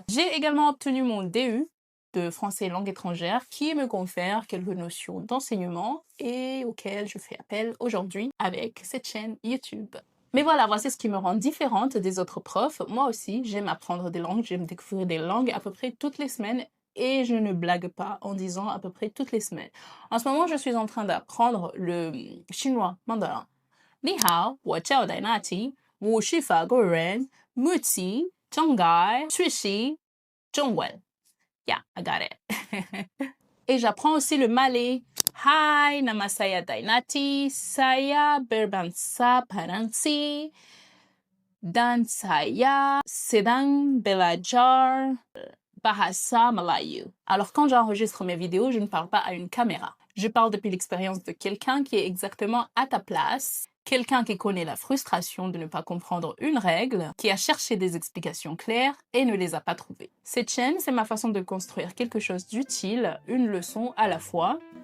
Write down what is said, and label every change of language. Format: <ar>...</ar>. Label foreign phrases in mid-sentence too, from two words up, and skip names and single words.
<fr>J'ai également obtenu mon DU de français et langue étrangère qui me confère quelques notions d'enseignement et auxquelles je fais appel aujourd'hui avec cette chaîne YouTube. Mais voilà, voici ce qui me rend différente des autres profs. Moi aussi, j'aime apprendre des langues, j'aime découvrir des langues à peu près toutes les semaines et je ne blague pas en disant à peu près toutes les semaines. En ce moment, je suis en train d'apprendre le chinois mandarin.</fr> <zh>你好, 我叫 dai na ti，我是法国人，目前，正在，学习，中文.</zh> <en>Yeah, I got it.</en> <fr>Et j'apprends aussi le malais.</fr> <ms>Hai, nama saya Dainati, saya berbansa Paransi, dan saya sedang belajar Bahasa Melayu.</ms> <fr>Alors quand j'enregistre mes vidéos, je ne parle pas à une caméra. Je parle depuis l'expérience de quelqu'un qui est exactement à ta place, quelqu'un qui connaît la frustration de ne pas comprendre une règle, qui a cherché des explications claires et ne les a pas trouvées. Cette chaîne, c'est ma façon de construire quelque chose d'utile, une leçon à la fois.</fr>